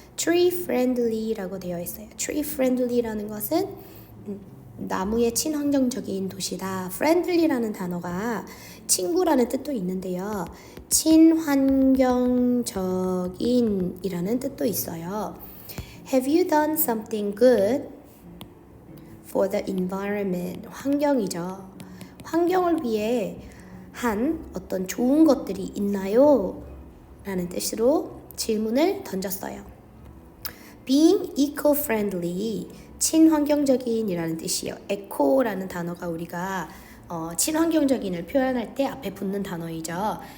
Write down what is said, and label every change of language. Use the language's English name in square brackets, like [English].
[Korean] tree-friendly라고 되어 있어요. tree-friendly라는 것은 나무의 친환경적인 도시다. friendly라는 단어가 친구라는 뜻도 있는데요. 친환경적인이라는 뜻도 있어요. [English] Have you done something good for the environment? [Korean] 환경이죠. 환경을 위해 한 어떤 좋은 것들이 있나요? 라는 뜻으로 질문을 던졌어요. [English] Being eco-friendly, [Korean] 친환경적인이라는 뜻이에요. eco라는 단어가 우리가 친환경적인을 표현할 때 앞에 붙는 단어이죠.